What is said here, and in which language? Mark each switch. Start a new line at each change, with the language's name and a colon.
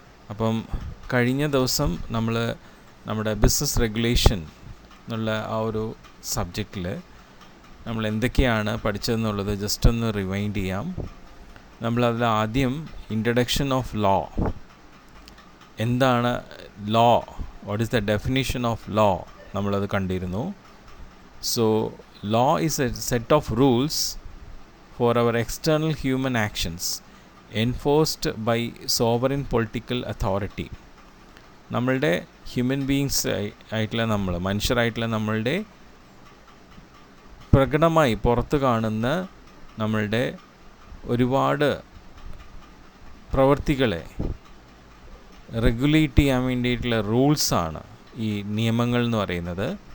Malayalam: അപ്പം കഴിഞ്ഞ ദിവസം നമ്മൾ നമ്മുടെ ബിസിനസ് റെഗുലേഷൻ എന്നുള്ള ആ ഒരു സബ്ജക്റ്റിൽ നമ്മൾ എന്തൊക്കെയാണ് പഠിച്ചതെന്നുള്ളത് ജസ്റ്റ് ഒന്ന് റിവൈൻഡ് ചെയ്യാം. നമ്മളതിൽ ആദ്യം ഇൻട്രഡക്ഷൻ ഓഫ് ലോ, എന്താണ് law,
English: what is the definition of law,
Malayalam: നമ്മളത് കണ്ടിരുന്നു.
English: So law is a set of rules for our external human actions enforced by sovereign political authority.
Malayalam: നമ്മളുടെ ഹ്യൂമൻ ബീയിങ്സ് ആയിട്ടുള്ള മനുഷ്യരായിട്ടുള്ള നമ്മളുടെ പ്രകടമായി പുറത്ത് കാണുന്ന നമ്മളുടെ ഒരുപാട് പ്രവൃത്തികളെ റെഗുലേറ്റ് ചെയ്യാൻ വേണ്ടിയിട്ടുള്ള റൂൾസാണ് ഈ നിയമങ്ങൾ എന്ന് പറയുന്നത്.